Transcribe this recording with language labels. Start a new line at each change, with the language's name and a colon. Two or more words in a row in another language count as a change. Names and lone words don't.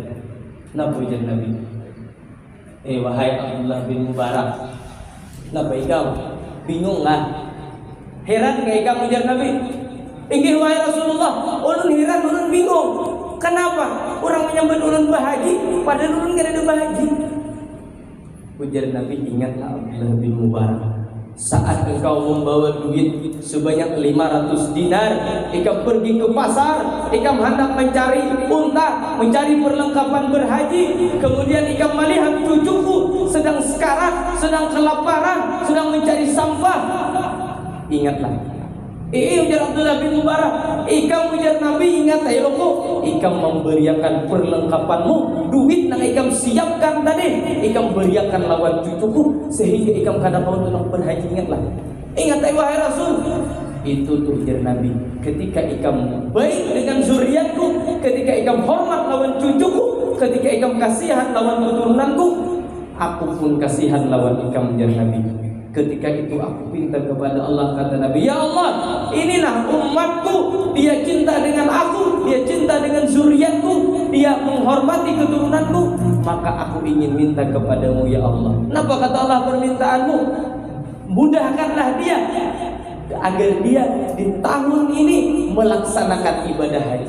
Banjar: Napa ujar Nabi? Wahai Abdullah bin Mubarak, napa ikam bingung lah? Heran gak ikam ujar Nabi? Inggih wahai Rasulullah, ulun heran, ulun bingung. Kenapa orang menyambut ulun bahaji padahal ulun gak ada bahaji? Ujar Nabi, ingatlah Abdullah bin Mubarak, saat engkau membawa duit sebanyak 500 dinar, ikam pergi ke pasar, ikam hendak mencari unta, mencari perlengkapan berhaji, kemudian ikam melihat cucuku sedang sekarat, sedang kelaparan, sedang mencari sampah. Ingatlah. Ujar Abdullah bin Mubarak, ikam ujar Nabi, ingat ayo kok, ikam memberiakan perlengkapanmu, duit yang ikam siapkan tadi, ikam beriakan lawan cucuku sehingga ikam kada mau tolong berhaji. Ingatlah, ingat ayo wahai Rasul. Itu tuh ujar Nabi, ketika ikam baik dengan zuriatku, ketika ikam hormat lawan cucuku, ketika ikam kasihan lawan keturunanku, aku pun kasihan lawan ikam ujar Nabi.
Indonesian: Ketika itu aku minta kepada Allah, kata Nabi,
Arabic: يا الله,
Indonesian: inilah umatku, dia cinta dengan aku, dia cinta dengan zuriatku, dia menghormati keturunanku, maka aku ingin minta kepadamu
Arabic: يا الله.
Indonesian: Kenapa kata Allah permintaanmu? Mudahkanlah dia agar dia di tahun ini melaksanakan ibadah haji.